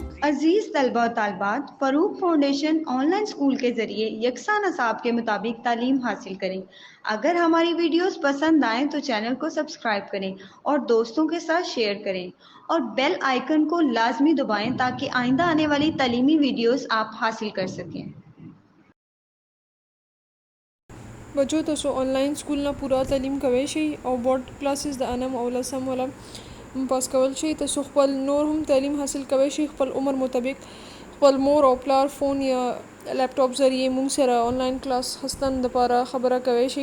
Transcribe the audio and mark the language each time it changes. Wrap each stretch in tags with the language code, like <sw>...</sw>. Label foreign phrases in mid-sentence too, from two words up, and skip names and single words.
<ur>عزیز طلبہ و طالبات، فروق فاؤنڈیشن</ur> <en>online school</en> <ur>کے ذریعے یکساں نصاب کے مطابق تعلیم حاصل کریں۔ اگر ہماری ویڈیوز پسند آئیں تو چینل کو سبسکرائب کریں اور دوستوں کے ساتھ شیئر کریں اور</ur> <en>bell icon</en> <ur>کو لازمی دبائیں تاکہ آئندہ آنے والی تعلیمی ویڈیوز آپ حاصل کر سکیں۔</ur> <ps>بچو تاسو</ps> <en>online school</en> <ps>نه پوره تعلیم کوئ شئ او</ps> <en>board classes</en> <ps>د انم او لسم ولا پاس کول شئ. تاسو خپل نور هم تعلیم حاصل کوئ شئ خپل عمر مطابق. خپل مور او پلار فون یا لیپټاپ ذریعے مونږ سره</ps> <en>online class</en> <ps>هستن د پاره خبره کوئ شئ.</ps>